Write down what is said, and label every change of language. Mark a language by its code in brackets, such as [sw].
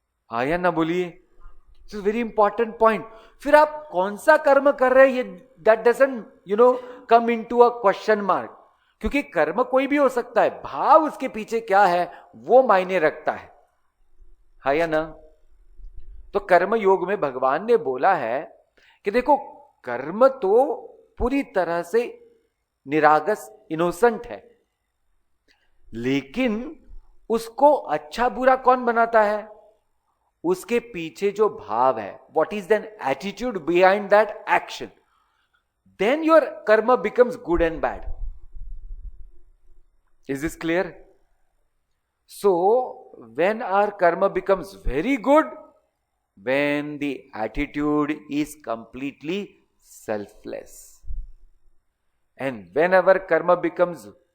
[hi] हाँ या ना बोलिए, [en] It's very important point. [hi] फिर आप कौन सा कर्म कर रहे हैं ये [en] that doesn't come into a question mark, [hi] क्योंकि कर्म कोई भी हो सकता है, भाव उसके पीछे क्या है वो मायने रखता है। हाँ या ना? तो कर्म योग में भगवान ने बोला है कि देखो, कर्म तो पूरी तरह से निरागस इनोसेंट है, लेकिन उसको अच्छा बुरा कौन बनाता है? उसके पीछे जो भाव है, [en] what is then attitude behind that action, then your karma becomes good and bad. Is this clear? So when our karma becomes very good, when the attitude is completely selfless, and whenever karma becomes